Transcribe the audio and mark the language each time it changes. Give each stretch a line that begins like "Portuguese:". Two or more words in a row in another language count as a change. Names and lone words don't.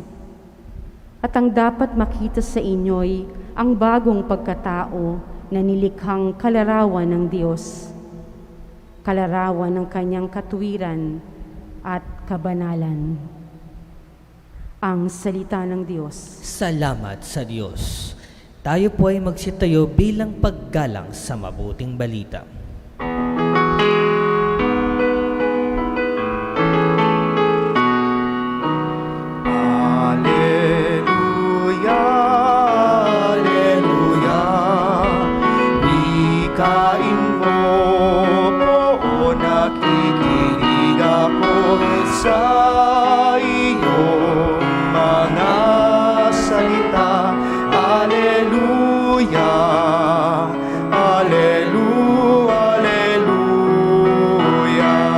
Filipino: At ang dapat makita sa inyo'y ang bagong pagkatao na nilikhang kalarawan ng Diyos, kalarawan ng kanyang katuwiran at kabanalan. Ang salita ng Diyos. Salamat sa Diyos. Tayo po ay magsitayo bilang paggalang sa mabuting balita. Alleluia, Alleluia. Nikain mo po, nakikinig ako sa iyong mga salita. Alleluia, Alleluia, Alleluia.